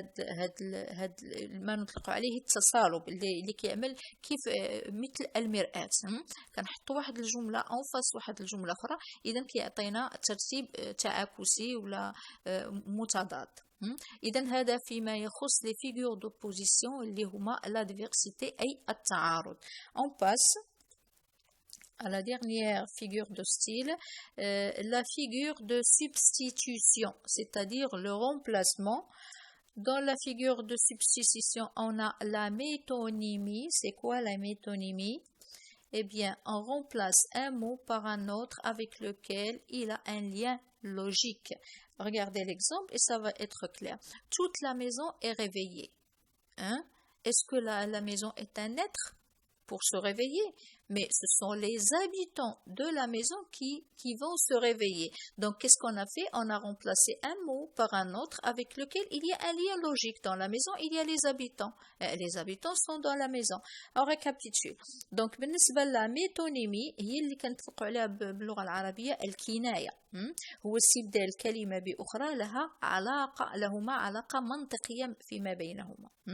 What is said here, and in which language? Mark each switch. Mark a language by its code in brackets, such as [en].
[ar] هاد ما نطلق عليه التصالب اللي كيعمل كيف مثل المرآة. كنحطوا واحد الجملة أنفاس واحد الجملة أخرى إذا كيعطينا ترتيب تعاكسي ولا متضاد. إذن هذا فيما يخص [fr] les figures d'opposition [ar] اللي هما [fr] l'adversité [ar] أي التعارض. [fr] On passe à la dernière figure de style, la figure de substitution, c'est-à-dire le remplacement. Dans la figure de substitution, on a la métonymie. C'est quoi la métonymie? eh bien, on remplace un mot par un autre avec lequel il a un lien logique. Regardez l'exemple et ça va être clair. Toute la maison est réveillée. Hein? Est-ce que la maison est un être pour se réveiller? Mais ce sont les habitants de la maison qui vont se réveiller. Donc, qu'est-ce qu'on a fait? On a remplacé un mot par un autre avec lequel il y a un lien logique. Dans la maison, il y a les habitants. Les habitants sont dans la maison. On récapitule. [ar] Donc, بالنسبة للميتونيمي هي اللي كنطلقوا عليها باللغة العربية الكناية. هو استبدال كلمة بأخرى لهما علاقة منطقية فيما بينهما.